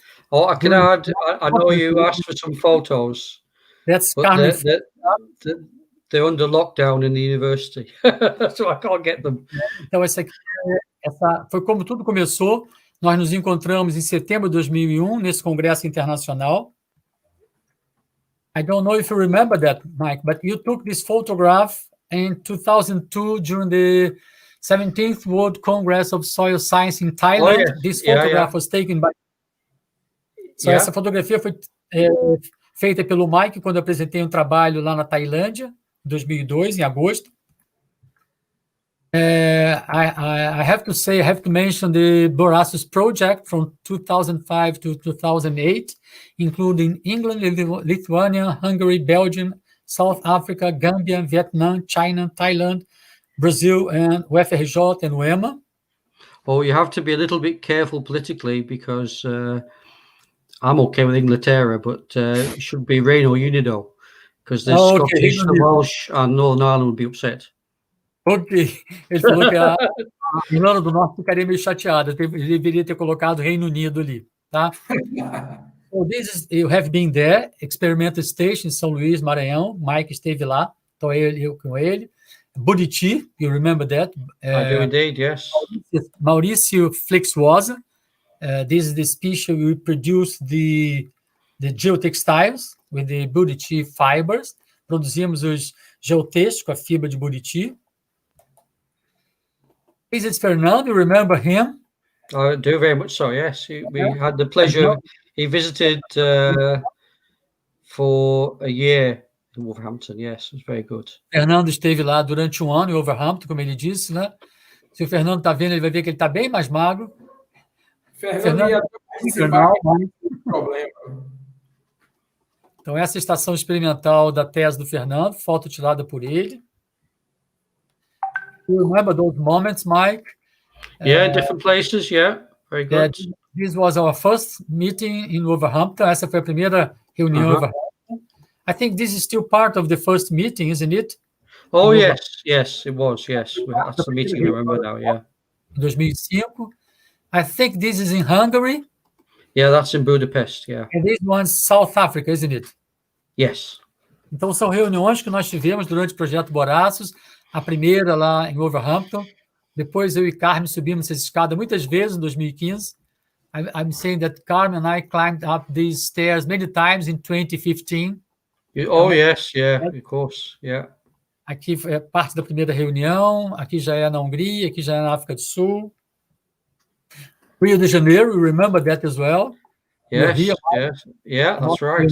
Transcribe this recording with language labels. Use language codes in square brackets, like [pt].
[en] Oh, I can add, I know you asked for some photos. That's but Carmen. they're under lockdown in the university, so I can't get them. [pt] Então, essa foi como tudo começou. Nós nos encontramos em setembro de 2001, nesse congresso internacional. [en] I don't know if you remember that, Mike, but you took this photograph in 2002 during the 17th World Congress of Soil Science in Thailand. Oh, yes. This photograph was taken by... [pt] So, essa fotografia foi feita pelo Mike quando eu apresentei um trabalho lá na Tailândia, em 2002, em agosto. [en] I have to mention the Borassus project from 2005 to 2008, including England, Lithuania, Hungary, Belgium, South Africa, Gambia, Vietnam, China, Thailand, Brazil, and UEFS and UEMA. Oh, you have to be a little bit careful politically because I'm okay with Inglaterra, but it should be Reino Unido because the Scottish, the Welsh, and Northern Ireland would be upset. Ok. [pt] Ele falou que a Irlanda do Norte ficaria meio chateada. Ele deveria ter colocado Reino Unido ali, tá? [en] So you have been there, Experimental Station, [pt] São Luís, Maranhão. Mike esteve lá, então eu com ele. [en] Buriti, you remember that? I do indeed, yes. Maurício Flexuosa. This is the species we produce the geotextiles with the Buriti fibers. [pt] Produzimos os geotextos com a fibra de Buriti. [en] This is Fernando, you remember him? I do very much so, yes. We had the pleasure, he visited for a year in Wolverhampton, yes, it was very good. [pt] Fernando esteve lá durante um ano em Wolverhampton, como ele disse, né? Se o Fernando está vendo, ele vai ver que ele está bem mais magro. Fernando ia participar, problema. Então, essa é a estação experimental da tese do Fernando, foto tirada por ele. [en] You remember those moments, Mike? Yeah, different places, yeah. Very good. This was our first meeting in Wolverhampton. [pt] Essa foi a primeira reunião em Wolverhampton. [en] I think this is still part of the first meeting, isn't it? Oh, yes, it was, yes. That's the meeting, I remember now, yeah. [pt] Em 2005. [en] I think this is in Hungary. Yeah, that's in Budapest, yeah. And this one's South Africa, isn't it? Yes. [pt] Então, são reuniões que nós tivemos durante o projeto Borassus. A primeira lá em Wolverhampton. Depois eu e Carmen subimos essa escada muitas vezes em 2015. [en] I'm saying that Carmen and I climbed up these stairs many times in 2015. Oh, yes, yeah, of course, yeah. [pt] Aqui é parte da primeira reunião. Aqui já é na Hungria, aqui já é na África do Sul. [en] Rio de Janeiro, you remember that as well? Yes, yes, yeah, that's right.